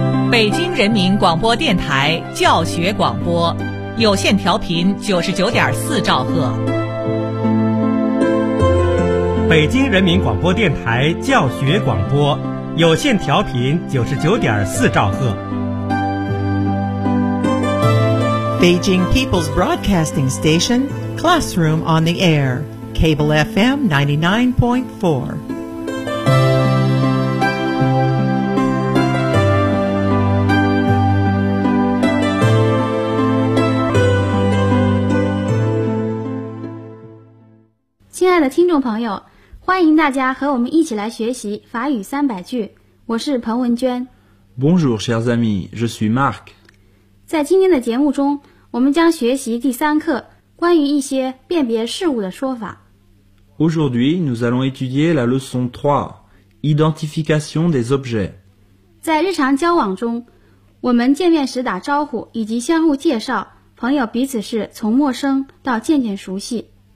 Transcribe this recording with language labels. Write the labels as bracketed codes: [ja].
[zh] 北京人民广播电台教学广播，有线调频99.4兆赫。北京人民广播电台教学广播，有线调频99.4兆赫。 [en] Beijing People's Broadcasting Station, Classroom on the Air, Cable FM 99.4. [zh] 的听众朋友，欢迎大家和我们一起来学习法语三百句。我是彭文娟。 [fr] Bonjour, chers amis, je suis Marc. [zh] 在今天的节目中，我们将学习第三课关于一些辨别事物的说法。 [fr] Aujourd'hui, nous allons étudier la leçon 3, identification des objets. [zh] 在日常交往中，我们见面时打招呼以及相互介绍，朋友彼此是从陌生到渐渐熟悉。